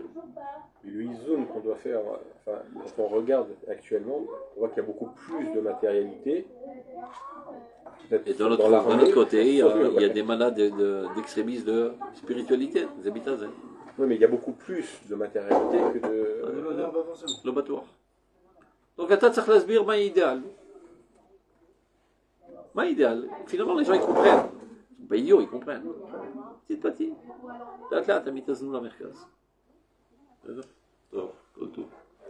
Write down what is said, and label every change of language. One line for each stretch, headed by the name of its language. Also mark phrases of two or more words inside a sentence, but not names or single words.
French: Et le isoun qu'on doit faire, enfin, quand on regarde actuellement, on voit qu'il y a beaucoup plus de matérialité. Et d'un autre côté, il y a des malades d'extrémisme de spiritualité, des habitats. Oui, mais il y a beaucoup plus de matérialité que de... Le battoir. Donc,
Hebrew: אתה צריך להסביר מה idéal. מה idéal?
French: Finalement, les gens ils comprennent. Ils sont pas idiots, ils comprennent. Petit petit.
Hebrew: לאט לאט הם יתאזנו למרכז. טוב, כל טוב.